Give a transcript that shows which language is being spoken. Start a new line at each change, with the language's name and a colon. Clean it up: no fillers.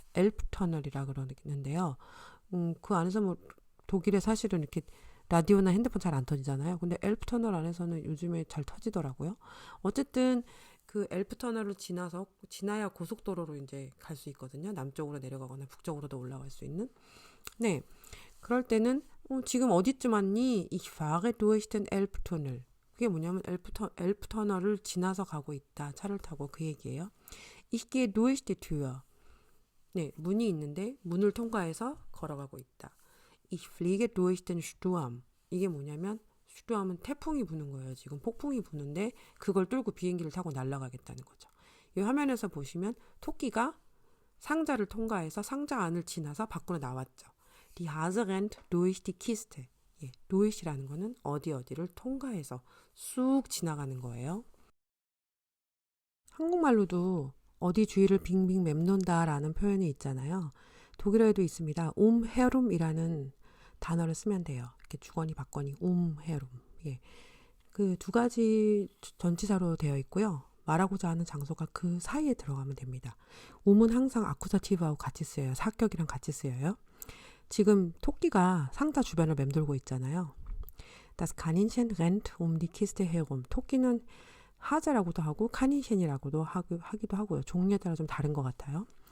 Korean: 엘프터널이라 그러는데요. 그 안에서 독일에 사실은 이렇게 라디오나 핸드폰 잘 안 터지잖아요. 근데 엘프터널 안에서는 요즘에 잘 터지더라고요. 어쨌든 그 엘프터널을 지나야 고속도로로 이제 갈 수 있거든요. 남쪽으로 내려가거나 북쪽으로도 올라갈 수 있는. 네. 그럴 때는 지금 어디쯤 왔니?
German: Ich fahre durch den Elbtunnel.
Korean: 그게 뭐냐면 엘프터널을 지나서 가고 있다. 차를 타고 그 얘기예요.
German: Ich gehe durch die Tür.
Korean: 네, 문이 있는데 문을 통과해서 걸어가고 있다.
German: Ich fliege durch den Sturm.
Korean: 이게 뭐냐면 슈트하면 태풍이 부는 거예요. 지금 폭풍이 부는데 그걸 뚫고 비행기를 타고 날아가겠다는 거죠. 이 화면에서 보시면 토끼가 상자를 통과해서 상자 안을 지나서 밖으로 나왔죠.
German: Die Hase rennt durch die Kiste.
Korean: durch이라는 거는 어디를 통과해서 쑥 지나가는 거예요. 한국말로도 어디 주위를 빙빙 맴돈다라는 표현이 있잖아요. 독일어에도 있습니다. herum이라는 단어를 쓰면 돼요. 이렇게 주거니 받거니 herum. 그 두 가지 전치사로 되어 있고요. 말하고자 하는 장소가 그 사이에 들어가면 됩니다. 은 항상 아쿠사티브하고 같이 쓰여요. 사격이랑 같이 쓰여요. 지금 토끼가 상자 주변을 맴돌고 있잖아요.
German: Das Kaninchen rennt die Kiste herum.
Korean: 토끼는 하자라고도 하고 카닌셴이라고도 하기도 하고요. 종류에 따라 좀 다른 것 같아요.